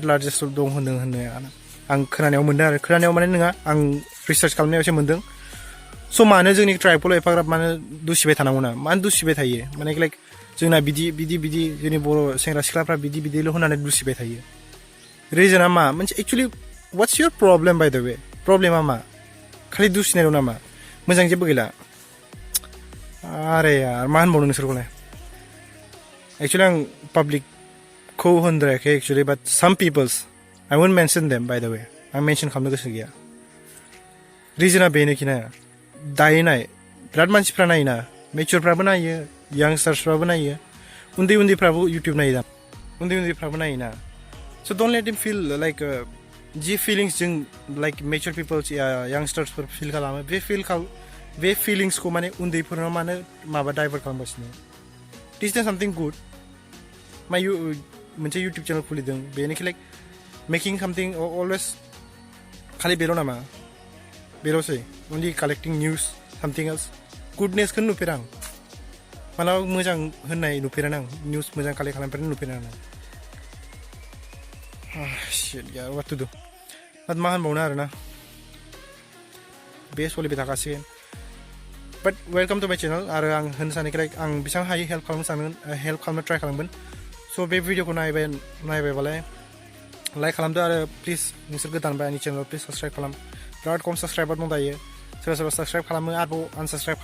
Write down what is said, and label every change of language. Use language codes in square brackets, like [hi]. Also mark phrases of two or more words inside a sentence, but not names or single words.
[brx] लार्जेस्ट दं होननाया आं खोनानायाव मोनदों आरो खोनानायाव माने नङा आं रिसार्च खालामनायाव एसे मोनदों स' मानो जोंनि ट्राइबखौल' एफाग्राब मानो दुसिबाय थानांगौ ना मानो दुसिबाय थायो माने लाइक जोंना बिदि जोंनि बर' सेंग्रा सिख्लाफ्रा बिदिल' होननानै दुसिबाय थायो रिजोना मा मोनसे एक्सुवेलि [en] what's your problem by the way [brx] प्रब्लेमा मा खालि दुसिनायल' नामा मोजां जेबो गैला आरे यार मा होनबावनो नोंसोरखौलाय एक्सुवेलि आं पाब्लिकखौ होनद्रायाखै एक्सुवेलि [en] but some peoples I want mention them by the way [brx] आं मेनसन खालामनो गोसो गैया रिजोना बेनोखि ना दायो नाय बिराद मानसिफ्रा नायोना मेचुरफ्राबो नायो यांस्टार्सफ्राबो नायो उन्दैफ्राबो इउटिउब नायो दा उन्दैफ्राबो नायोना स' [en] don't let them feel like the feelings [brx] जों [en] like mature peoples youngsters [brx] फिल खालामो बे फिलिंसखौ माने उन्दैफोरनाव मानो माबा डाइभार्ट खालामगासिनो [en] teach them something good [brx] मोनसे [en] YouTube channel [brx] खुलिदों बेनोखि [en] like making something always [brx] खालि बेल' नामा बेल'सै [en] only collecting news something else goodnessखौनो [brx] नुफेरा आं मालाबा मोजां होननाय नुफेरा आं निउस मोजां कालेक्ट खालामफेरनाय नुफेरा आं [en] shit yeah what to do [brx] मा होनबावनो आरोना बे सोलिबाय थाखासिगोन [en] but welcome to my channel [brx] आरो आं होननो सानोखि लाइक आं बेसेबां हायो हेल्प खालामनो ट्राइ खालामगोन स' बे भिडिअखौ नायबायबालाय लाइक खालामदो आरो प्लिज नोंसोर गोदानबा आंनि चेनेलाव प्लिज साबस्क्राइब खालाम बिराद खम साबस्क्राइबार दं दायो सोरबा साबस्क्राइब खालामो आरोबाव आनसाबस्क्राइब